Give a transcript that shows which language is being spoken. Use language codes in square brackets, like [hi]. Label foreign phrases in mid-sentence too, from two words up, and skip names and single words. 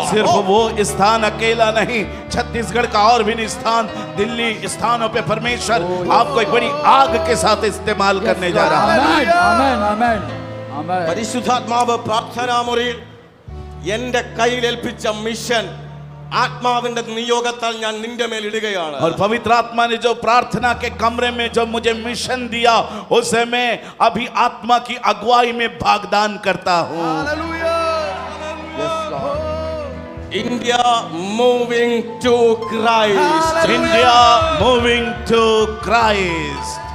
[hi] सिर्फ वो स्थान अकेला नहीं, छत्तीसगढ़ का और भी स्थान, दिल्ली स्थानों पे परमेश्वर आपको एक बड़ी आग के साथ इस्तेमाल करने जा रहा है. [ml] പരിശുദ്ധാത്മാവ് പ്രാർത്ഥനാ മുറിയിൽ എന്റെ കയ്യിൽ ഏൽപ്പിച്ച മിഷൻ ആത്മാവിന്റെ നിയോഗത്താൽ ഞാൻ നിന്റെ മേൽ ഇടുകയാണ്. [hi] और पवित्र आत्मा ने जो प्रार्थना के कमरे में जो मुझे मिशन दिया, उसे मैं अभी आत्मा की अगुवाई में भागदान करता हूँ. [en] India moving to Christ. India moving to Christ.